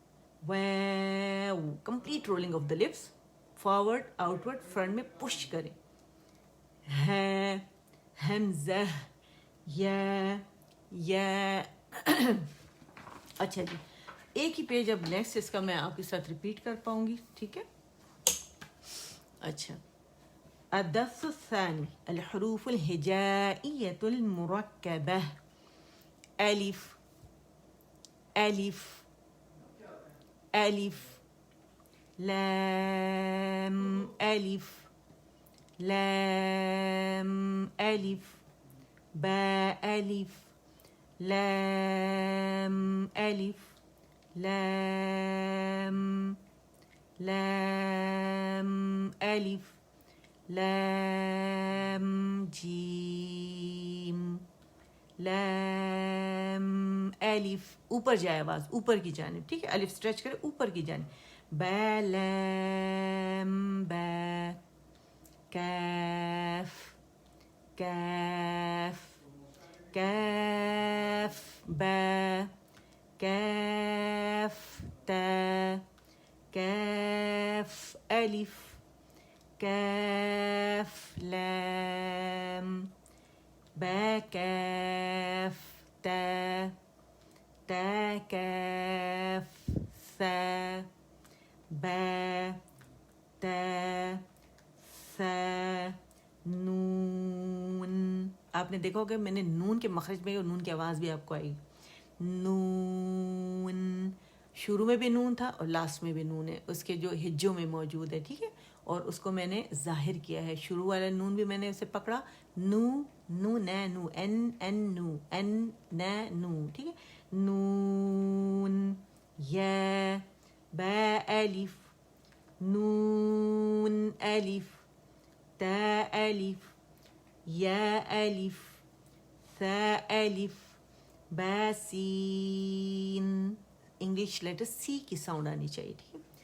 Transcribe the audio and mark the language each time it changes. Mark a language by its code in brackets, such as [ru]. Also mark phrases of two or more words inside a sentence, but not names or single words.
[en] واو، complete rolling of the lips, forward outward front [ur] میں پش کریں، ہے حمزہ یا اچھا جی ایک ہی پیج اب نیکسٹ اس کا میں آپ کے ساتھ ریپیٹ کر پاؤں گی ٹھیک ہے. [ar] اچھا الدرس الثاني الحروف الهجائية المركبة ألف ألف ألف لام ألف لام ألف باء ألف لام ألف لام لام ألف لام جیم لام [ur] الف اوپر جائے آواز اوپر کی جانب ٹھیک ہے الف اسٹریچ کرے اوپر کی جانب با لام با کاف کاف کاف با کاف تا کاف الف کاف لام با کاف تا تا کاف ثا با تا ثا نون. آپ نے دیکھا ہوگا میں نے نون کے مخرج میں اور نون کی آواز بھی آپ کو آئی. نون شروع میں بھی نون تھا اور لاسٹ میں بھی نون ہے اس کے جو ہجوں میں موجود ہے ٹھیک ہے اور اس کو میں نے ظاہر کیا ہے. شروع والا نون بھی میں نے اسے پکڑا نو نو نہ نو این این نو این نہ نو ٹھیک ہے. نون یا با الف نون الف تا الف یا الف ثا الف با سین [en] English letter [ur] سی کی ساؤنڈ آنی چاہیے ٹھیک ہے.